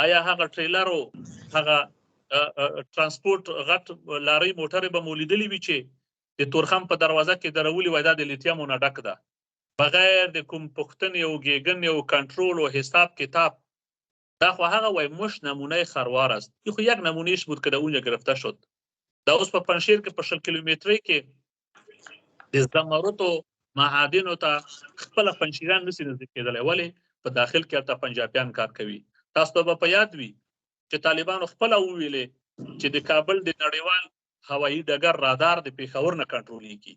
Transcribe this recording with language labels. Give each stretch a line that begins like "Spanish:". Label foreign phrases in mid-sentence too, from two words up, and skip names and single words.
Pashto: آیا هغه ټریلر او هغه ترانسپورت غټ لاري موټر به مولیدلی وي چې د تورخم په دروازه کې درولي وای دا د لیتیم نه ډک ده، بغیر د کوم پختنې او ګیګن او کنټرول او حساب کتاب؟ دا خو هغه وای
Persian: مش نمونه خروار است. خو یک نمونهش بود که در اونجا گرفته شد.
Pashto: دا اوس په پنشیر کې په 60 کیلومتري کې د زمرد او معادن ته خپل پنشیران نشي نزدیک کېدلی، ولې په داخل کې ته پنجابیان کار کوي. تاسو ته په یاد وي چې طالبانو خپل ویلې چې د کابل د نړیوال هوایي ډګر رادار د پیښور نه کنټرولېږي.